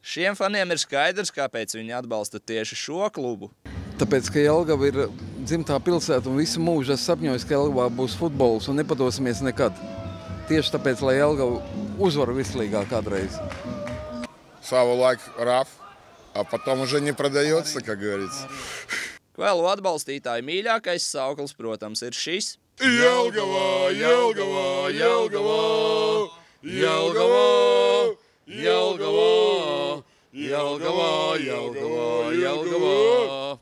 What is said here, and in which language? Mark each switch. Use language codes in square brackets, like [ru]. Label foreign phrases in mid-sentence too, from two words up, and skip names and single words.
[lv] Šiem faniem ir skaidrs, kāpēc viņi atbalsta tieši šo klubu. Tāpēc, ka Jelgava ir dzimtā pilsēta un visu mūžu es sapņoju, ka Jelgavā būs futbols un nepadosimies nekad. Tieši tāpēc, lai Jelgava uzvar vislīgā kādreiz. Savu laiku [ru] RAF, а потом уже не продается, как говорится. [lv] Kvēlu atbalstītāju mīļākais sauklis, protams, ir šis. Jelgava, Jelgava, Jelgava, Jelgava, Jelgava, Jelgava, Jelgava, Jelgava.